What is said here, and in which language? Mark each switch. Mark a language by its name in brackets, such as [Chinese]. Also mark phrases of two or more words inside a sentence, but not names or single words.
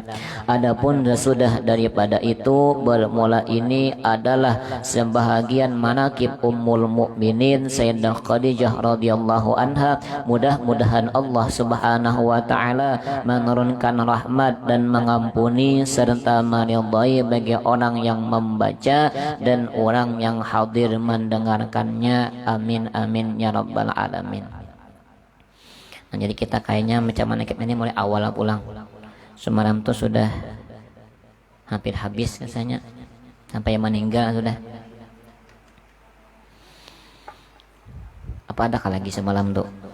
[Malay] Adapun sesudah daripada itu, bermula ini adalah sebahagian manakib Ummul Mukminin Sayyidah Khadijah [Arabic] رضي الله عنها. [Malay] Mudah-mudahan Allah [Arabic] سبحانه وتعالى [Malay] menurunkan rahmat dan mengampuni serta meridhai bagi orang yang membaca dan orang yang hadir mendengarkannya. [Arabic] آمين آمين يا رب العالمين. [Banjar] Nah, jadi kita kayaknya macam mana ini mulai awal pulang. Semalam tuh sudah hampir habis rasanya, sampai yang meninggal sudah. Apa ada kah lagi semalam tuh?